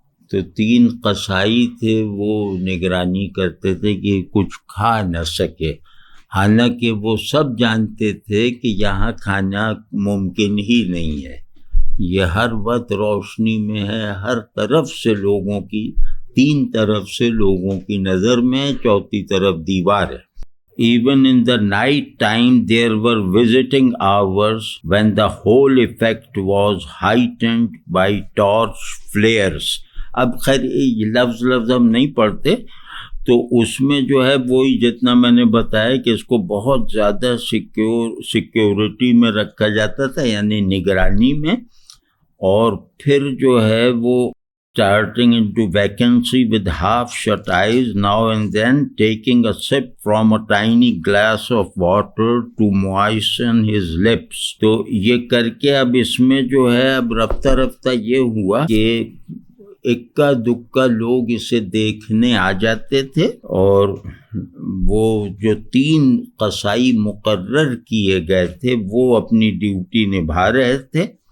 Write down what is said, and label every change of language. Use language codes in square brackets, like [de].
[ur] تو 3 قصائی تھے، وہ نگرانی کرتے تھے کہ کچھ کھا نہ سکے. حالانکہ وہ سب جانتے تھے کہ یہاں کھانا ممکن ہی نہیں ہے، یہ ہر وقت روشنی میں ہے، ہر طرف سے لوگوں کی، 3 طرف سے لوگوں کی نظر میں، چوتھی طرف دیوار ہے. [en] Even in the night time there were visiting hours when the whole effect was heightened by torch flares. [ur] اب خیر یہ لفظ ہم نہیں پڑھتے، تو اس میں جو ہے وہی جتنا میں نے بتایا کہ اس کو بہت زیادہ سیکیورٹی میں رکھا جاتا تھا، یعنی نگرانی میں. اور پھر جو ہے وہ [en] starting into vacancy with half shut eyes, now and then taking a sip from a tiny glass of water to moisten his lips. [ur] تو یہ کر کے اب اس میں جو ہے اب رفتہ رفتہ یہ ہوا کہ اکا دکا لوگ اسے دیکھنے آ جاتے تھے، اور وہ جو 3 قصائی مقرر کیے گئے تھے وہ اپنی ڈیوٹی نبھا رہے تھے.